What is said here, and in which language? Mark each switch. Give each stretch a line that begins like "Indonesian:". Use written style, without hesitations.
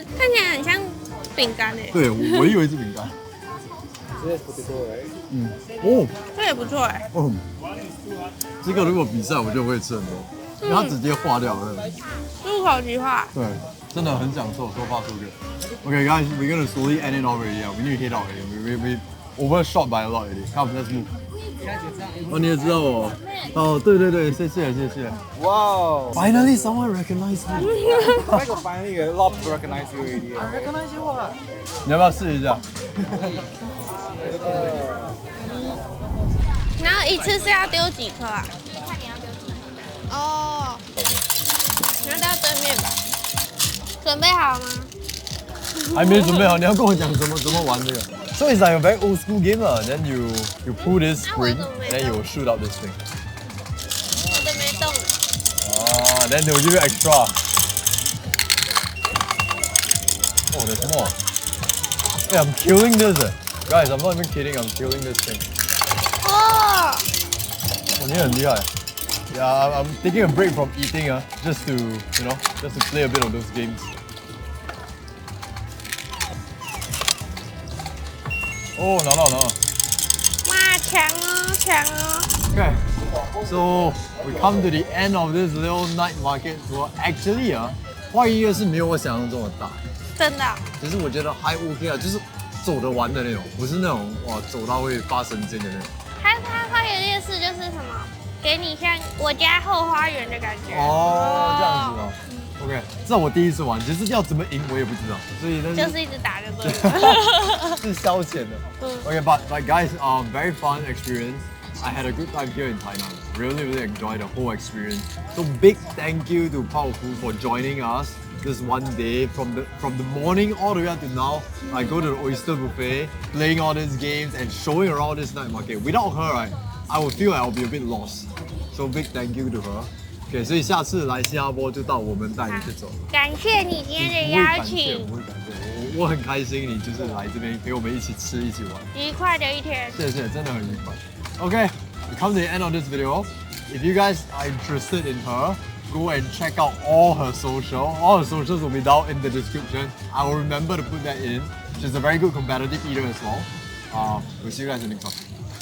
Chinese: 看起来很像饼干诶。对，我以为是饼干。哦，这也不错哎。这个如果比赛，我就会吃很多，因为它直接化掉了。入口即化。对，真的很享受，说话说个。
English: Okay, guys, we're gonna slowly end it already. Yeah, we need to head out already. We overshot by a lot already. Come, let's move.
Chinese: 哦，你也知道我。哦，对，谢谢。
English: Wow. Finally, someone recognized me. Finally, a lot to recognize you already. I recognize you 啊。
Chinese: 你要不要试一下？然后一次是要丢几颗啊？看你要丢几颗。哦。那到对面吧。准备好了吗？还没准备好，你要跟我讲怎么玩这个？
English: So it's like a very old school game lah. Then you pull this spring, Ah, then you will shoot out this thing.
Chinese: 我的没动。
English: Ah, then they will give you extra. Oh, there's more. Hey, I'm killing this. Guys, I'm not even kidding. I'm killing this thing.
Chinese: 哦， Oh, 你很厉害.
English: Yeah, I'm taking a break from eating, just to play a bit of those games.
Chinese: Oh, 拿到。哇，强哦，强哦。
English: Okay, so we come to the end of this little night market tour.
Chinese: Actually, 花园夜市没有我想象中的大，真的哦、其实我觉得还 OK 啊，就是走得完的那种，不是那种哇走到会发神经的那种。它花园夜市就是什么，给你像我家后花园的感觉。哦，这样子哦。 OK， 这我第一次玩，其实要怎么赢我也不知道，所以那就是一直打就对了。是消遣的。
English: Okay, but guys, very fun experience. I had a good time here in Tainan. Really enjoyed the whole experience. So big thank you to Pao Fu for joining us this one day from the morning all the way up to now. I go to the oyster buffet, playing all these games and showing around this night market. Without her, right, I would feel like I'll be a bit lost. So big thank you to her.
Chinese: Okay, 所以下次来新加坡就到我们带你去走。感谢你今天的不会邀感谢，请不，会感谢，我很开心你就是来这边陪我们一起吃一起玩。愉快的一天。谢谢，真的很愉快。
English: Okay, we come to the end of this video. If you guys are interested in her, go and check out all her social. All her socials will be down in the description. I will remember to put that in. She's a very good competitive eater as well. We'll see you guys in the next one.